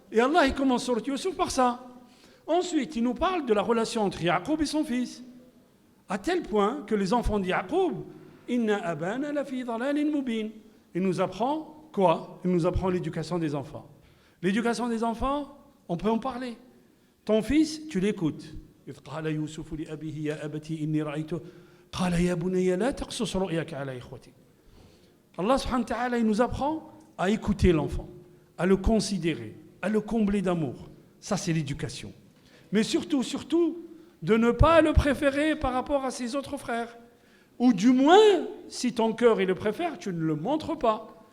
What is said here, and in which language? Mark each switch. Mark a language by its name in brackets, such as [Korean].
[French] Et Allah, il commence sur le Yusuf par ça. Ensuite, il nous parle de la relation entre Yaqub et son fils. À tel point que les enfants de Yaqub, [Arabic] Inna abana la fi dhalalin mubin. [French] Il nous apprend quoi? Il nous apprend l'éducation des enfants. L'éducation des enfants, on peut en parler. Ton fils, tu l'écoutes. [Arabic] إذ قال يوسف لأبيه يا أبتي إني رأيت قال يا بني لا تقصص رؤياك على إخوتك. [French] Allah subhanahu wa ta'ala, il nous apprend à écouter l'enfant, à le considérer, à le combler d'amour. Ça, c'est l'éducation. Mais surtout, de ne pas le préférer par rapport à ses autres frères. Ou du moins, si ton cœur il le préfère, tu ne le montres pas.